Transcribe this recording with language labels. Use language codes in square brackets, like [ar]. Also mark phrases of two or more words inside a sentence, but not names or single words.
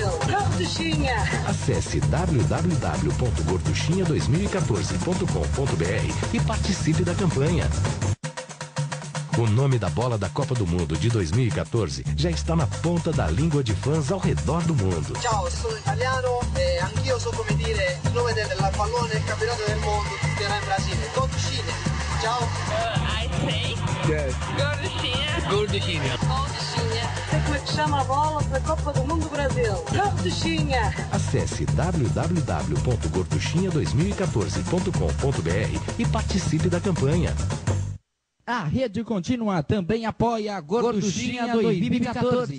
[pt] Gorduchinha. Acesse www.gorduchinha2014.com.br e participe da campanha. O nome da bola da Copa do Mundo de 2014 já está na ponta da língua de fãs ao redor do mundo. [it] Ciao, sono italiano e anch'io so come dire il nome del pallone del campionato del mondo che si terrà in Brasile. Gorduchinha. Ciao. I sei. Gorduchinha. Gorduchinha. Gorduchinha. [pt] Sei como é que chama a bola pra Copa do Mundo Brasil. Gorduchinha. Acesse www.gorduchinha2014.com.br e participe da campanha. A Rede Contínua também apoia a Gorduchinha 2014.